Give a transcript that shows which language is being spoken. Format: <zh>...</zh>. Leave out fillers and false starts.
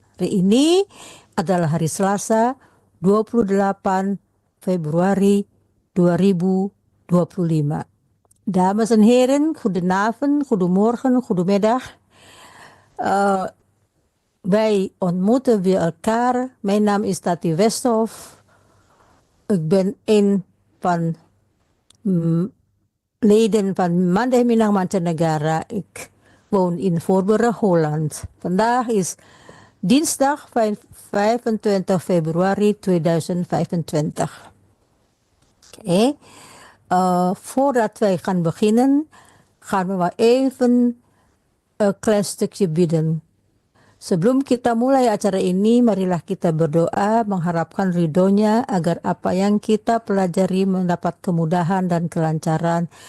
<id>Hari ini adalah hari Selasa, 28 Februari 2025.</id> <nl>Dames en heren, goedenavond, goedemorgen, goedemiddag. Wij ontmoeten weer elkaar. Mijn naam is Tati Westhoff. Ik ben een van leden van Mandeh Minang Mancanegara. Ik woon in Voorburg, Holland. Vandaag is dinsdag 25 februari 2025. Oké. Voordat wij gaan beginnen, gaan we maar even een klein stukje bidden.</nl> <id>Sebelum kita mulai acara ini, marilah kita berdoa mengharapkan ridhonya agar apa yang kita pelajari mendapat kemudahan dan kelancaran.</id>